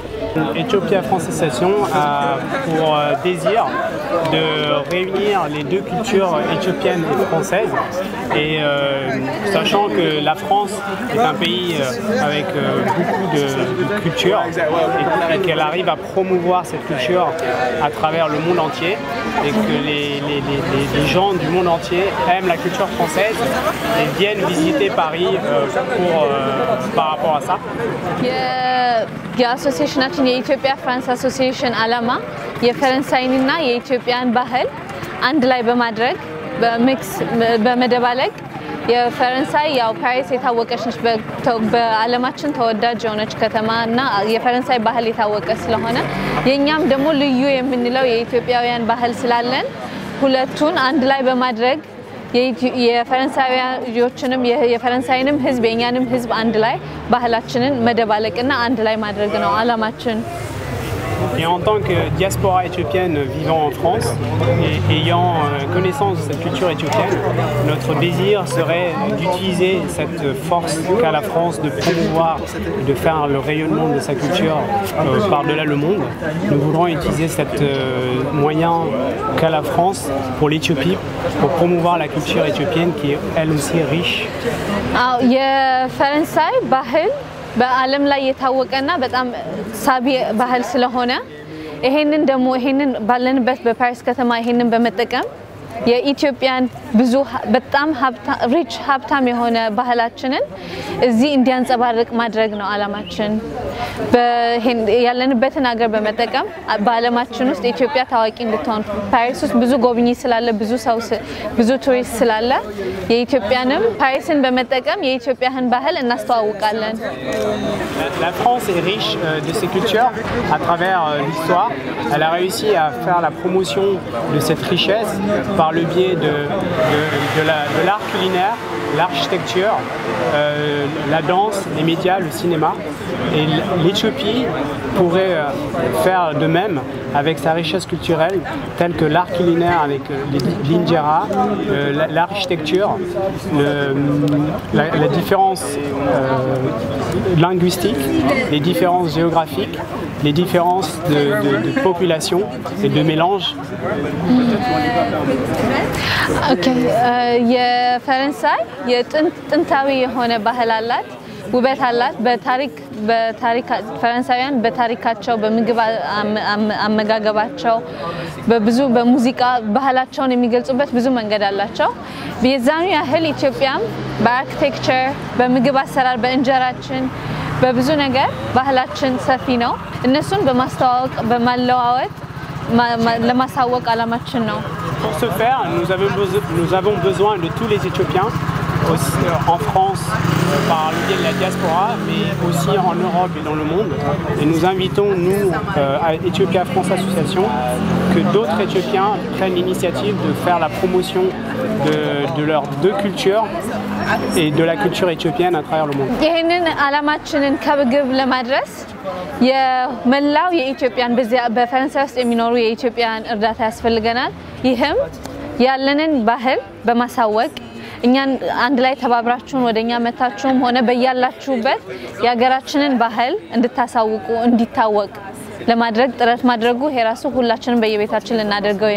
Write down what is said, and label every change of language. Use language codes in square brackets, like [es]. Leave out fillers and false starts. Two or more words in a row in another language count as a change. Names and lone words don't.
[fr] Ethiopia France Association a pour désir de réunir les deux cultures éthiopiennes et françaises. Et sachant que la France est un pays avec beaucoup de culture et qu'elle arrive à promouvoir cette culture à travers le monde entier et que les gens du monde entier aiment la culture française et viennent visiter Paris par rapport à ça. [am] የአሶሲዬሽናችን የኢትዮጵያ ፍራንስ አሶሲዬሽን ዓላማ የፈረንሳይንና የኢትዮጵያን ባህል አንድ ላይ በማድረግ በሚክስ በመደባለቅ የፈረንሳይ ያው ፓሪስ የታወቀች ነች በዓለማችን ተወዳጅ የሆነች ከተማና የፈረንሳይ ባህል የታወቀ ስለሆነ የኛም ደግሞ ልዩ የምንለው የኢትዮጵያውያን ባህል ስላለን ሁለቱን አንድ ላይ በማድረግ የፈረንሳይዎችንም የፈረንሳይንም ህዝብ የኛንም ህዝብ አንድ ላይ ባህላችንን መደባለቅና አንድ ላይ ማድረግ ነው ዓላማችን [fr] Et en tant que diaspora éthiopienne vivant en France et ayant connaissance de cette culture éthiopienne, notre désir serait d'utiliser cette force qu'a la France de promouvoir et de faire le rayonnement de sa culture par-delà le monde. Nous voudrons utiliser ce moyen qu'a la France pour l'Éthiopie, pour promouvoir la culture éthiopienne qui est elle aussi riche. [am] በዓለም ላይ የታወቀና በጣም ሳቢ ባህል ስለሆነ ይሄንን ደግሞ ይሄንን ባለንበት በፓሪስ ከተማ ይሄንን በመጠቀም የኢትዮጵያን ብዙ በጣም ሀብታም የሆነ ባህላችንን እዚህ እንዲያንጸባርቅ ማድረግ ነው ዓላማችን ያለንበትን ሀገር በመጠቀም በዓለማችን ውስጥ ኢትዮጵያ ታዋቂ እንድትሆን ፓሪስ ውስጥ ብዙ ጎብኚ ስላለ ብዙ ቱሪስት ስላለ የኢትዮጵያንም ፓሪስን በመጠቀም የኢትዮጵያን ባህል እናስተዋውቃለን [fr] La France est riche de ses cultures à travers l'histoire. Elle a réussi à faire la promotion de cette richesse par le biais de l'art culinaire, l'architecture, la danse, les médias, le cinéma. Et l'Éthiopie pourrait faire de même avec sa richesse culturelle, telle que l'art culinaire avec l'injera, l'architecture, la différence linguistique, les différences géographiques, les différences de population et de mélange. [am] Okay, የፈረንሳይ የጥንታዊ የሆነ ባህል አላት ውበት አላት በታሪክ ፈረንሳውያን በታሪካቸው በምግብ አመጋገባቸው በብዙ በሙዚቃ ባህላቸውን የሚገልጹበት ብዙ መንገድ አላቸው በዛኑ ያህል ኢትዮጵያም በአርኪቴክቸር በምግብ አሰራር በእንጀራችን በብዙ ነገር ባህላችን ሰፊ ነው እነሱን በማስተዋወቅ በማለዋወጥ ለማሳወቅ ዓላማችን ነው [fr] Pour ce faire, nous avons besoin de tous les Éthiopiens en France par le biais de la diaspora, mais aussi en Europe et dans le monde. Et nous invitons, nous, à Ethiopia France Association, que d'autres Éthiopiens prennent l'initiative de faire la promotion de leurs deux cultures et de la culture éthiopienne à travers le monde. [am] ይሄንን ዓላማችንን ከግብ ለማድረስ የመላው የኢትዮጵያን በፈረንሳይ ውስጥ የሚኖሩ የኢትዮጵያን እርዳታ ያስፈልገናል ይህም ያለንን ባህል በማሳወቅ እኛን አንድ ላይ ተባብራችሁን ወደኛ መታችሁም ሆነ በያላችሁበት የሀገራችንን ባህል እንድታሳውቁ እንዲታወቅ ለማድረግ ጥረት ማድረጉ የራሱ ሁላችንም በየቤታችን ልናደርገው